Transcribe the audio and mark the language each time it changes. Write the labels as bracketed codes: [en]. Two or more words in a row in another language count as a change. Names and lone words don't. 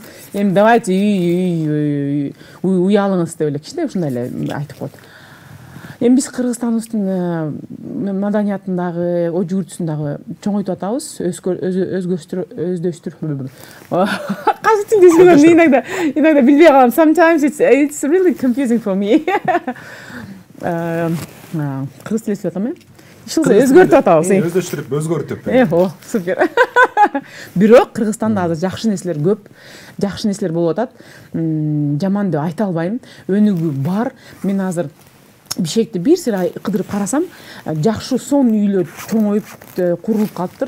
[ky] Эми давайте уялыңыз деп эле кичине ушундай эле айтып коет. Эми биз Кыргызстаныбыздын маданиятындагы, ой жүгүртүүсүндагы чоңойтуп атабыз, өздөштүрүп. Кайсы тилди сөйлөгөндү иногда билбей калам. [en] Sometimes it's really confusing for me. [ky] Кыргыз тили сөйлөп атам, өзгөртүп атабыз. Өздөштүрүп, өзгөртүп. О, супер. Бирок Кыргызстанда азыр жакшы нерселер көп, жакшы нерселер болуп атат. Жаман деп айта албайм. Өнүгүү бар. Мен азыр Бишкекте бир сыйра кыдырып карасам, жакшы сон үйлөр чоңоюп, курулуп калыптыр.